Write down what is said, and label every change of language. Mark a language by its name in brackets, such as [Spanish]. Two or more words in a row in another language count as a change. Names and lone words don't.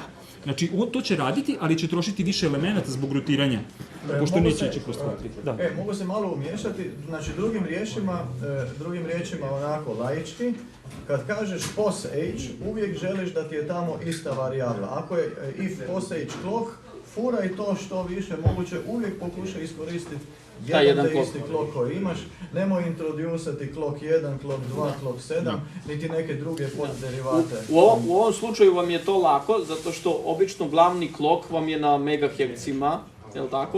[Croatian] Znači, to će raditi, ali će trošiti više elemenata zbog rutiranja, pošto neće ići kroz clock 3. Mogu se malo umiješati, znači drugim riječima onako laički, kad kažeš [English] pos age, [Croatian] uvijek želiš da ti je tamo ista varijabla. Ako je [English] if pos age clock, [Croatian] furaj to što više moguće, uvijek pokušaj iskoristiti jedan te isti clock koji imaš, nemoj introducati clock 1, clock 2, clock 7, niti neke druge podderivate. U ovom slučaju vam je to lako, zato što obično glavni clock vam je na megahercima, jel' tako?